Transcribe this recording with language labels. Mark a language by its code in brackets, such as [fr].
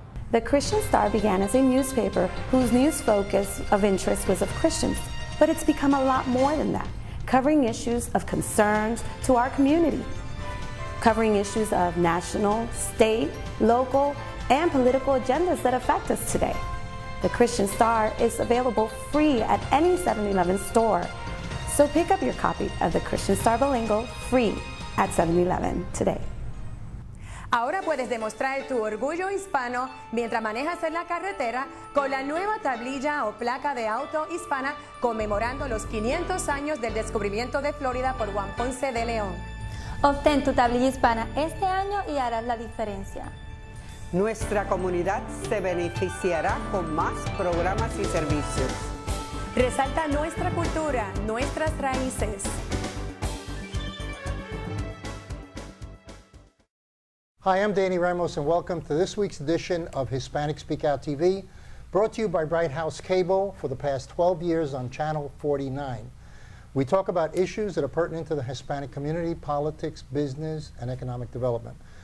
[en] The Christian Star began as a newspaper whose news focus of interest was of Christians, but it's become a lot more than that, covering issues of concerns to our community, covering issues of national, state, local, and political agendas that affect us today. The Christian Star is available free at any 7-Eleven store. So pick up your copy of the Christian Star Bilingual free at 7-Eleven today. [es] Ahora puedes demostrar tu orgullo hispano mientras manejas en la carretera con la nueva tablilla o placa de auto hispana conmemorando los 500 años del descubrimiento de Florida por Juan Ponce de León. Obtén tu tablilla hispana este año y harás la diferencia. Nuestra comunidad se beneficiará con más programas y servicios. Resalta nuestra cultura, nuestras raíces. [en] Hi, I'm Danny Ramos, and welcome to this week's edition of Hispanic Speak Out TV, brought to you by Bright House Cable for the past 12 years on Channel 49. We talk about issues that are pertinent to the Hispanic community, politics, business, and economic development.